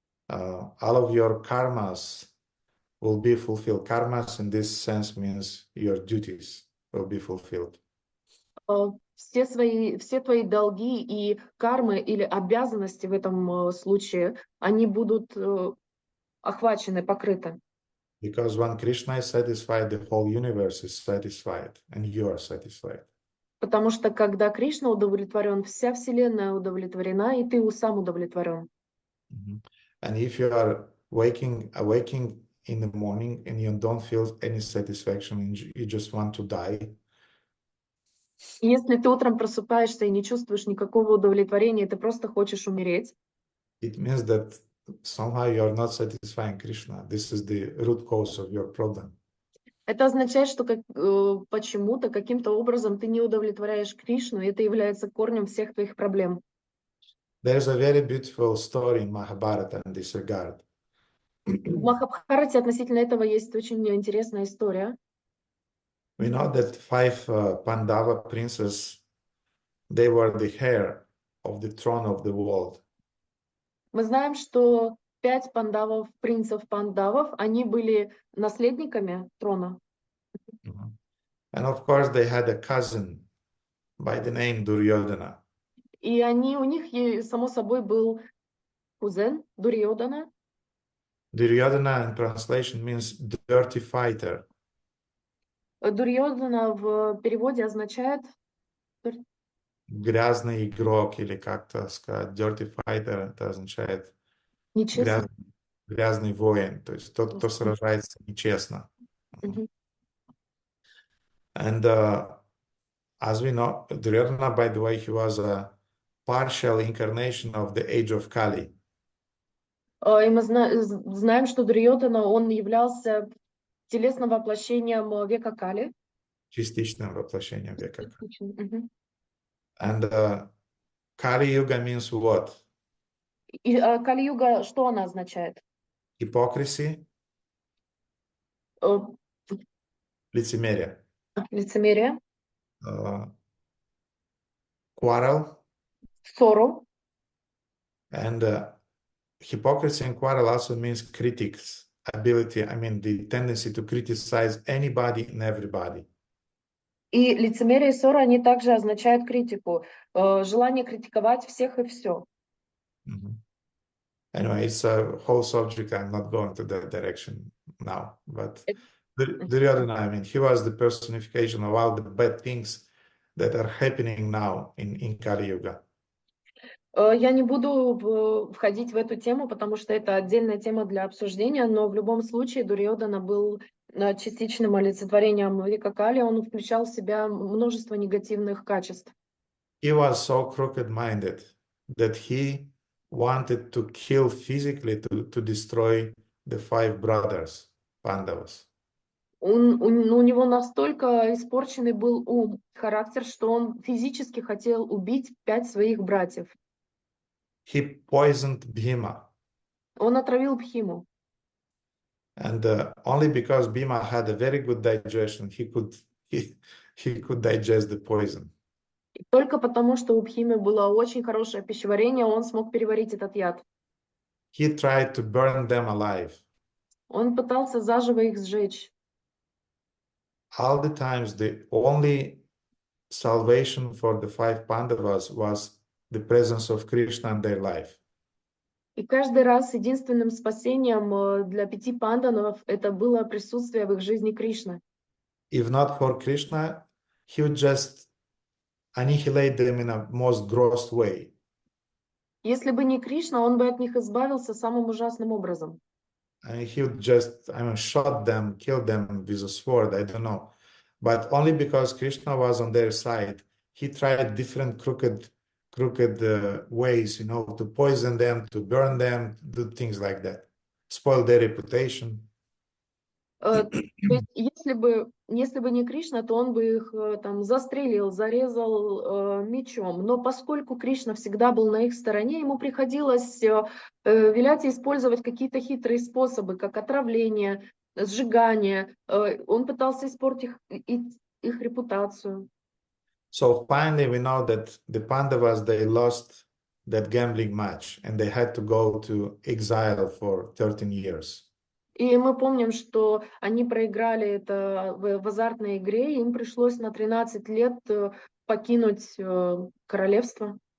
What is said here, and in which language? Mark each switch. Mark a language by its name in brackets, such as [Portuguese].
[English] All of your karmas will be fulfilled. Karmas in this sense means your duties will be fulfilled. [Russian] Все твои долги и кармы или обязанности в этом случае, они будут охвачены, покрыты. [English] Because when Krishna is satisfied, the whole universe is satisfied, and you are satisfied. [Russian] Потому что когда Кришна удовлетворен, вся Вселенная удовлетворена, и ты сам удовлетворен. [English] And if you are awaking in the morning and you don't feel any satisfaction, and you just want to die, [Russian] И если ты утром просыпаешься и не чувствуешь никакого удовлетворения, ты просто хочешь умереть, [English] it means that somehow you are not satisfying Krishna. This is the root cause of your problem. [Russian] это означает, что почему-то, каким-то образом ты не удовлетворяешь Кришну, и это является корнем всех твоих проблем. [English] There's a very beautiful story in Mahabharata in this regard. [Russian] В Махабхарате относительно этого есть очень интересная история. [English] We know that 5 Pandava princes, they were the heir of the throne of the world. [Russian] Мы знаем, что 5 пандавов, принцев пандавов, они были наследниками трона. [English] And of course, they had a cousin by the name Duryodhana. [Russian] И у них, само собой, был кузен Дурьодана. [English] Duryodhana in translation means dirty fighter. [Russian] Дурьодана в переводе означает Грязный игрок или как-то сказать. [English] Dirty fighter [Russian] это означает нечестно. грязный воин, то есть тот, кто сражается нечестно. [English] And as we know, Duryodhana, by the way, he was a partial incarnation of the age of Kali. [Russian] И мы знаем, что Дурьодана, он являлся телесным воплощением века Кали. Частичным воплощением века Кали. [English] And Kali Yuga means what? [Russian] И Кали-юга, что она означает? [English] Hypocrisy, [Russian] лицемерие. Лицемерие, [English] Quarrel. [Russian] ссору. [English] And hypocrisy and quarrel also means critics ability, the tendency to criticize anybody and everybody. [Russian] И лицемерие и ссора, они также означают критику, желание критиковать всех и все. [English] Anyway, it's a whole subject. I'm not going to that direction now. But Duryodhana, he was the personification of all the bad things that are happening now in Kali Yuga. [Russian] Я не буду входить в эту тему, потому что это отдельная тема для обсуждения, но в любом случае Дурьодана был частичным олицетворением века Кали, он включал в себя множество негативных качеств. [English] He was so crooked-minded that he wanted to kill physically to destroy the 5 brothers, Pandavas. [Russian] У него настолько испорченный был ум, характер, что он физически хотел убить 5 своих братьев. [English] He poisoned Bhima. [Russian] Он отравил Бхиму. [English] And only because Bhima had a very good digestion, he could digest the poison. [Russian] И только потому, что у Бхимы было очень хорошее пищеварение, он смог переварить этот яд. [English] He tried to burn them alive. [Russian] Он пытался заживо их сжечь. [English] All the times, the only salvation for the 5 Pandavas was the presence of Krishna in their life. [Russian] И каждый раз единственным спасением для 5 пандавов это было присутствие в их жизни Кришны. [English] If not for Krishna, he would just annihilate them in a most gross way. [Russian] Если бы не Кришна, он бы от них избавился самым ужасным образом. [English] And he would just, shot them, kill them with a sword, I don't know. But only because Krishna was on their side, he tried different crooked ways, to poison them, to burn them, do things like that, spoil their reputation. [Russian] То есть, если бы не Кришна, то он бы их там застрелил, зарезал мечом. Но поскольку Кришна всегда был на их стороне, ему приходилось вилять и использовать какие-то хитрые способы, как отравление, сжигание. Он пытался испортить их репутацию. [English] So finally, we know that the Pandavas, they lost that gambling match, and they had to go to exile for 13 years. [Russian] И мы помним, что они проиграли это в азартной игре, и им пришлось на 13 лет покинуть королевство.